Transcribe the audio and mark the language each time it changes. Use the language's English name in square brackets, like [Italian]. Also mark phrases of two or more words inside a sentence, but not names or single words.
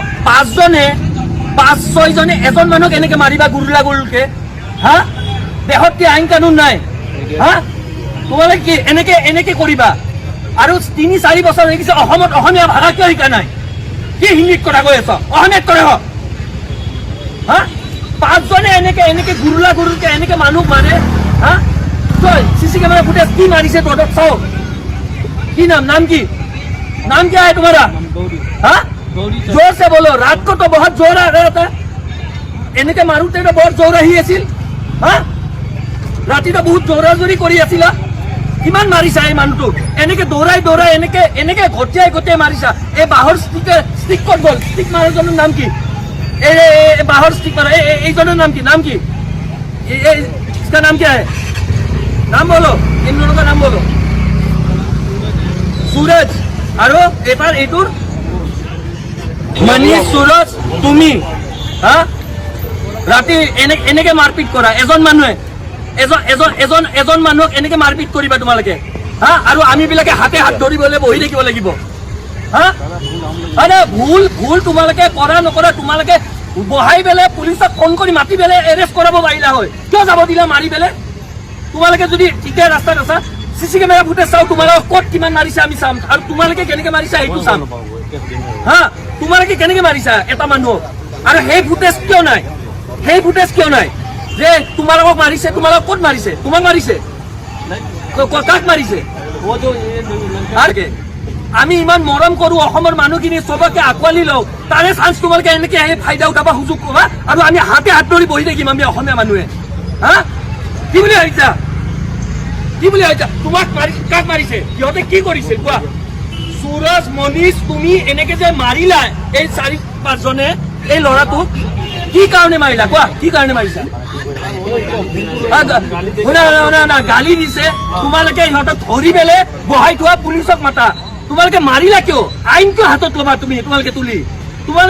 [Assamese] 5-6 জনে এজন মানুহক এনেকে মাৰিবা গুৰুলকে হা দেহত কি আইন কানুন নাই হা তোমালোকে কি এনেকে কৰিবা আৰু 3-4 বছৰ হৈ গৈছে অসমত অসমীয়া ভাষা কিয় শিকা নাই কি হিন্দীত কথা কৈ আছ অসমীয়াত কৰে হা 5 জনে এনেকে গুৰুলকে এনেকে মানুহ মাৰে হা তই [English] CC camera footage [Assamese] की मारिছে তহঁতক চাও কি [Hindi] नाम কি है तुम्हारा हाँ जोर से बोलो रात को तो बहुत जोर आ रहा था এনেকে [Assamese] মাৰুতে তো বহুত জোৰ আহি আছিল হা ৰাতি তো বহুত জোৰাজোৰি কৰি আছিলা কিমান মাৰিছা এই মানুহটোক এনেকে দৌৰাই এনেকে গটিয়াই মাৰিছা এই বাহৰ ষ্টিক ক'ত গ'ল ষ্টিক মাৰজনৰ নাম কি এই বাহৰ ষ্টিক মাৰা এইজনৰ নাম কি [Hindi] इसका नाम क्या है नाम बोलो इन दोनों का नाम बोलो सूरज और एपार एटूर [Assamese] मनीष सूरज তুমি হা ৰাতি এনেকে মারপিট করা এজন মানুহে এজন মানুহক এনেকে মারপিট কৰিবা তোমালোকে হা আৰু আমি বিলাকে হাতে হাত ধৰিবলৈ বহি থাকিব লাগিব হা আরে ভুল তোমালোকে কৰা নকৰা তোমালোকে বহাই বেলে পুলিচক ফোন কৰি মাতি বেলে এৰেষ্ট কৰাব পাৰিলা হয় কিয় যাব দিলা মাৰি বেলে তোমালোকে যদি ঠিকে ৰাস্তাত আছা [English] CC camera footage [Assamese] চাও তোমালোক ক'ত কিমান মাৰিছা আমি চাম আৰু তোমালোকে কেনেকে মাৰিছা এইটো চাম হা তোমালোকে কেনেকে মাৰিছা এটা মানুহ আৰু সেই ফুটেজ কিয় নাই যে তোমালোকক মাৰিছে তোমালোক ক'ত মাৰিছে তোমাক মাৰিছে কাক মাৰিছে আৰকে আমি ইমান মৰম কৰো অসমৰ মানুহখিনি সবকে আকৱালি লও তাৰে চান্স তোমালোকে এনেকে ফাইদা উঠাবা সুযোগ কবা আৰু আমি হাতে হাত ধৰি বহি থাকিম আমি অসমীয়া মানুহে হা কি বুলি ভাবিছা তোমাক কাক মাৰিছে সিহঁতে কি কৰিছে কোৱা सूरज मनीष তুমি এনেকে যে মাৰিলা এই 4-5 জনে এই লৰাটোক কি কাৰণে মাৰিলা কোৱা কি কাৰণে মাৰিছা না গালি দিছে তোমালোকে ইহঁতক ধৰি বেলে বহাই থোৱা পুলিচক মাতা তোমালোকে মাৰিলা কিয় আইন কিয় হাতত ল'বা তোমালোকে তোমালোকে